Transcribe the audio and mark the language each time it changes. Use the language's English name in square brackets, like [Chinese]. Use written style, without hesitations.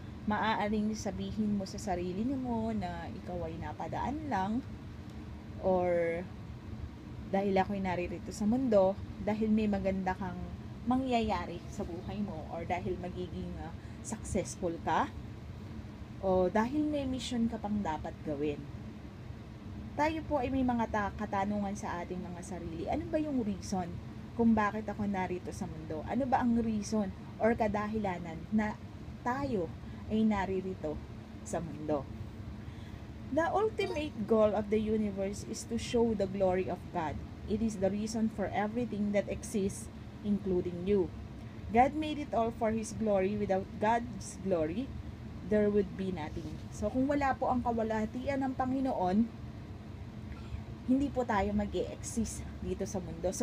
[Filipino] Maaaring sabihin mo sa sarili mo na ikaw ay napadaan lang, or dahil ako'y naririto sa mundo dahil may maganda kang mangyayari sa buhay mo, or dahil magiging successful ka, o dahil may mission ka pang dapat gawin. Tayo po ay may mga katanungan sa ating mga sarili. Ano ba yung reason kung bakit ako narito sa mundo? Ano ba ang reason or kadahilanan na tayo ay naririto sa mundo? [English] The ultimate goal of the universe is to show the glory of God. It is the reason for everything that exists, including you. God made it all for His glory. Without God's glory, there would be nothing. [Filipino] So, kung wala po ang kawalhatian ng Panginoon, hindi po tayo mag-e-exist dito sa mundo.